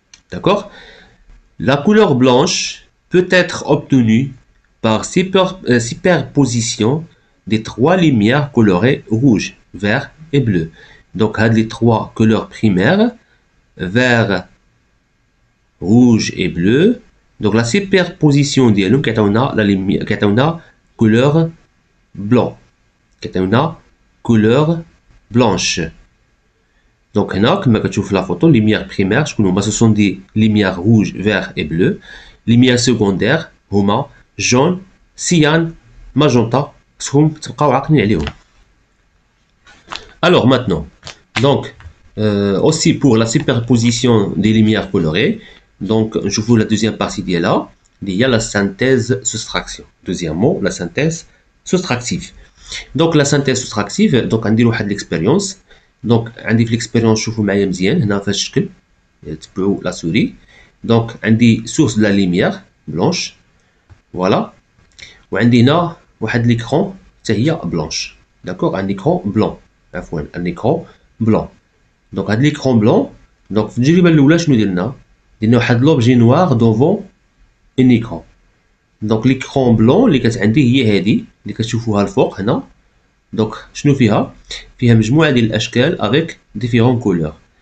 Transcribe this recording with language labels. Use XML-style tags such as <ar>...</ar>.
<fr>D'accord? La couleur blanche peut être obtenue par superposition des trois lumières colorées rouge, vert et bleu. Donc, les trois couleurs primaires, vert, rouge et bleu. Donc, la superposition</fr> <ar>ديالهم كتعطيونا</ar> <fr>la lumière كتعطيونا couleur blanc.</fr> <ar>كتعطيونا</ar> <fr>couleur blanche. Donc</fr> <ar>هنا كما كتشوف في</ar> <fr>لا فوتو lumière primaire</fr> <ar>شكون هما؟</ar> <fr>ce sont des lumières rouge, vert et bleu. lumière secondaire هما jaune, cyan, magenta.</fr> <ar>خصكم تبقاو عاقلين عليهم.</ar> <fr>Alors maintenant, donc aussi pour la superposition des lumières colorées, donc je vous la deuxième partie</fr> <ar>ديالها</ar> <fr>il y a la synthèse soustraction. Deuxième mot, la synthèse soustractive. Donc la synthèse soustractive, donc</fr> <ar>غنديرو واحد</ar> <fr>l'expérience.</fr> <ar>Donc عندي في</ar> <fr>l'expérience</fr> <ar>شوفوا معايا مزيان هنا في الشكل تبعوا لا سوري.</ar> <fr>Donc</fr> <ar>عندي</ar> <fr>source de la lumière blanche voilà،</fr> <ar>وعندي هنا واحد</ar> <fr>l'écran</fr> <ar>حتى هي</ar> <fr>blanche. D'accord, un écran blanc</fr> <ar>عفوا</ar> <fr>un écran blanc.</fr> <ar>Donc هاد</ar> <fr>l'écran blanc،</fr> <ar>donc في التجربة الأولى شنو درنا واحد لوبجي نوار دوفون ان écran.</ar> <fr>Donc l'écran blanc</fr> <ar>اللي كانت عندي هي هادي اللي كتشوفوها الفوق هنا. دونك شنو فيها؟ فيها مجموعة ديال الأشكال</ar> <fr>avec différentes couleurs.</fr>